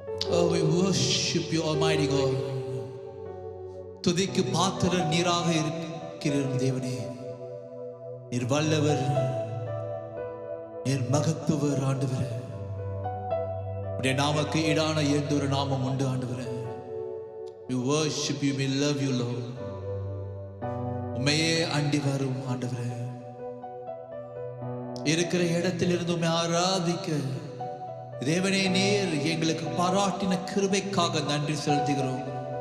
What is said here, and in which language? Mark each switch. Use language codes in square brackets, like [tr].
[en] Oh, we worship you, Almighty God. [ta] துதிக்கு பாத்திரர் நீராக இருக்கிற தேவனே, நீர் வல்லவர், நீர் மகத்துவர் ஆண்டவரே. உடைய நாமக்கு ஈடான எந்த ஒரு நாமம் உண்டு ஆண்டவரே. [en] We worship you, we love you, Lord. [ta] உம்மையே அண்டி வரும் ஆண்டவரே. இருக்கிற இடத்திலிருந்து உம்மை ஆராதிக்க தேவனே நீர் எங்களுக்கு பாராட்டின கிருபைக்காக நன்றி செலுத்துகிறோம்.